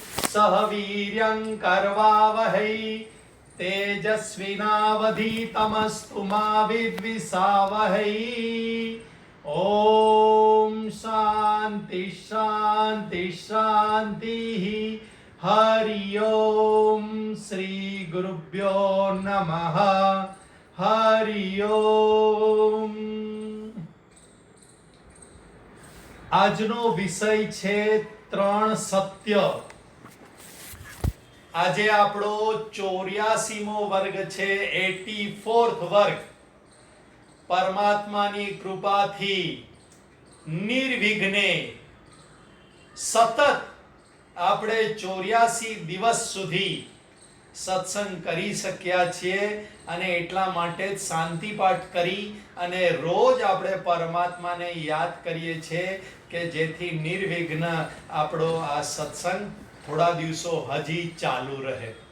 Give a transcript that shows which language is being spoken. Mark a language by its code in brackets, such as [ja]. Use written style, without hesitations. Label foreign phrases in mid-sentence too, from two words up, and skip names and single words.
[sa] सह वीर्यं करवावहै तेजस्विनावधीतमस्तु मा विद्विषावहै। ओम शांति शांति शांति। हरि ओम श्री गुरुभ्यो नमः। हरि ओम। [gu] આજનો વિષય છે 3 સત્ય। આજે આપણો 84મો વર્ગ છે, 84th વર્ગ। પરમાત્માની કૃપાથી નિર્વિઘ્ને સતત આપણે 84 દિવસ સુધી સત્સંગ કરી શક્યા છીએ અને એટલા માટે જ શાંતિ પાઠ કરી અને રોજ આપણે પરમાત્માને યાદ કરીએ છીએ કે જેથી નિર્વિઘ્ન આપણો આ સત્સંગ થોડા દિવસો હજી ચાલુ રહે।